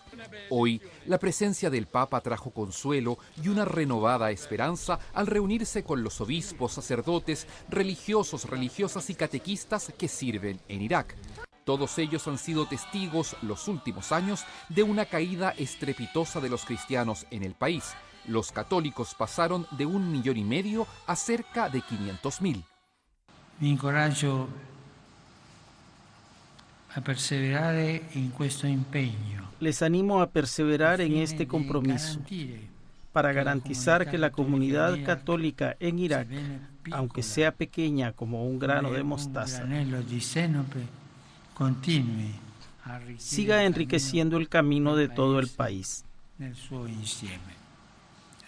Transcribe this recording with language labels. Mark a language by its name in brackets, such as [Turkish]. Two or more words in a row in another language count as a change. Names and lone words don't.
[Spanish] Hoy, la presencia del Papa trajo consuelo y una renovada esperanza al reunirse con los obispos, sacerdotes, religiosos, religiosas y catequistas que sirven en Irak. Todos ellos han sido testigos los últimos años de una caída estrepitosa de los cristianos en el país. Los católicos pasaron de 1,5 millones a cerca de 500.000. [Italian] Vi incoraggio a perseverare in questo impegno. [Spanish] Les animo a perseverar en este compromiso para garantizar que la comunidad católica en Irak, aunque sea pequeña como un grano de mostaza, siga enriqueciendo el camino de todo el país.